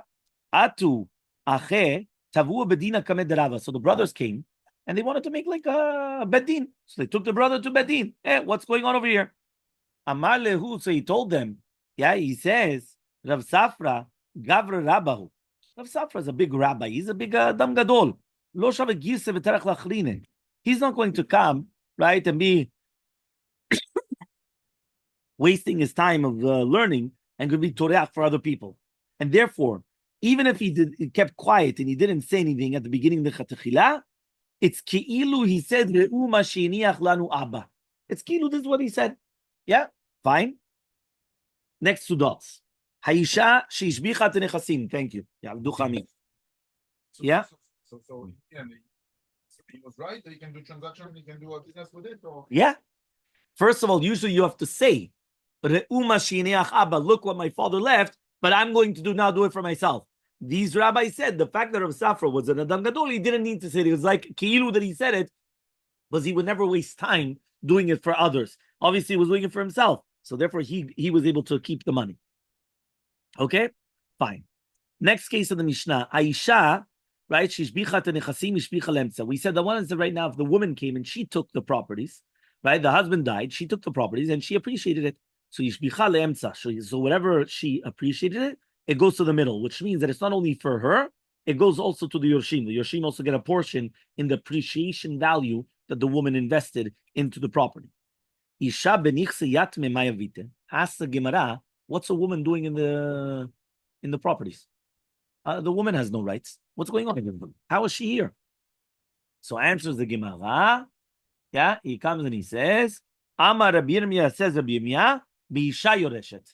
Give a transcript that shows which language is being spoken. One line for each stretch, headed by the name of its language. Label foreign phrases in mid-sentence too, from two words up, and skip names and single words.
Aramaic: Atu Ache Tavu Bedina Kamed Rava.
English: So the brothers came and they wanted to make like a bedin. So they took the brother to bedin. Hey, what's going on over here?
Aramaic: Amar lehu.
English: So he told them. Yeah, he says Rav Safra
Aramaic: Gavra Rabbahu.
English: Rav Safra is a big rabbi. He's a big
Hebrew: dam gadol.
Aramaic: Lo shava girse v'terach lachrine.
English: He's not going to come, right, and be wasting his time of learning and could be toreach for other people. And therefore, even if he kept quiet and he didn't say anything at the beginning of the chatechila, it's ki'ilu, he said,
Hebrew: Re'u ma sheiniach lanu abba.
English: It's ki'ilu, this is what he said. Yeah, fine. Next 2 dots.
Hebrew: Haisha sheishbicha tenechasim.
English: Thank you. Yeah, yeah. So he was right that you can do transaction, you can do a business with it, or yeah. First of all, usually you have to say,
Hebrew: Re'u ma sheiniach abba,
English: look what my father left, but I'm going to do it for myself. These rabbis said the fact that Rav Safra was an
Hebrew: Adam Gadol,
English: he didn't need to say it. It was like Ki'ilu that he said it, because he would never waste time doing it for others. Obviously, he was doing it for himself. So therefore, he was able to keep the money. Okay? Fine. Next case of the Mishnah. Aisha, right?
Hebrew: Shishbicha tenechasim ishbicha lemtza.
English: We said the one is that right now, if the woman came and she took the properties, right? The husband died, she took the properties and she appreciated it.
Hebrew: So ishbicha lemtza.
English: So whatever she appreciated it, it goes to the middle, which means that it's not only for her, it goes also to the Yorshim. The Yorshim also get a portion in the appreciation value that the woman invested into the property.
Hebrew: Isha benichse yatme mayavite.
English: Ask the Gemara, what's a woman doing in the properties? The woman has no rights. What's going on? How is she here? So answers the Gemara. Yeah, he comes and he says, Amar Rabbi Yirmiyah, says Rabbi Yirmiyah,
Hebrew: B'isha yoreshet.